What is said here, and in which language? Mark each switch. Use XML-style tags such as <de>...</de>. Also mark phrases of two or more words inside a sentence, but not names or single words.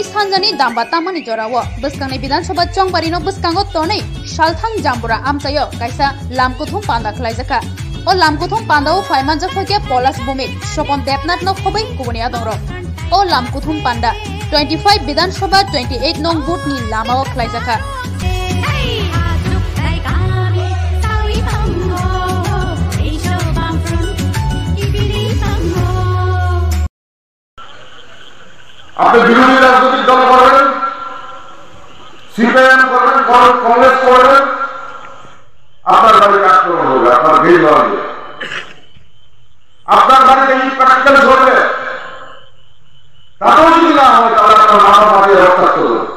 <trp>हानजानि दाम्बा तामानि जरावो बसकांनि विधानसभा चंबारिनो बसकांगो तनै सालथां जाम्बुरा आमचायो कायसा लामकुथुम पान्दा खलायजाखा ओ लामकुथुम पान्दाओ फायमानजाफाके पलास भूमिक स्वपन देबनाथनो खबै कुबनिया दंरो ओ लामकुथुम पान्दा 25 विधानसभा 28 नं बुथनि लामाओ खलायजाखा</trp> <bn>আপনি বিরোধী রাজনৈতিক দল করবেন, সিপিএম করবেন, কংগ্রেস করবেন, আপনার বাড়িতে আক্রমণ হবে, আপনার ভিড় হবে, আপনার বাড়িতে এই প্র্যাকটিক্যাল ঘটবে, তাতেও যদি না হয় তাহলে আপনার মাথা মারিয়ে রক্ষা করবে।</bn>